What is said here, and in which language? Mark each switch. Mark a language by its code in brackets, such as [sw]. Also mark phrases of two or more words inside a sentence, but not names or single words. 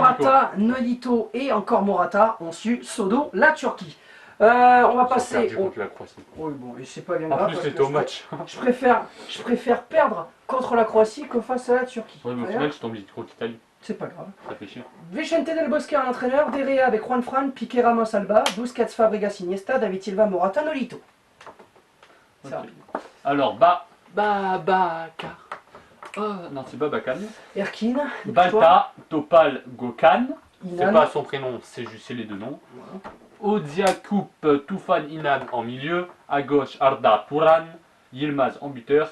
[fr] Morata, Nolito et encore Morata ont su Sodo la Turquie. On va Ils ont passer perdu au... contre la Croatie. Oui bon, et c'est pas bien En grave. plus, parce c'était que au match. je préfère perdre contre la Croatie que face à la Turquie. Ouais, mais au D'ailleurs, final, je tombe contre l'Italie. C'est pas grave. Ça fait chier. Vicente Del Bosque en entraîneur, Derrea avec Juan Fran, Piqué Ramos Alba, Busquets Fabregas Iniesta, David Silva Morata Nolito. C'est Ok. rapide. Alors, Babacar. Non, c'est Babacan. Erkin, Balta, Topal, Gokan. C'est Inan, pas son prénom, c'est juste les deux noms. Odiakup, Toufan Inan en milieu. À gauche, Arda Turan. Yilmaz en buteur.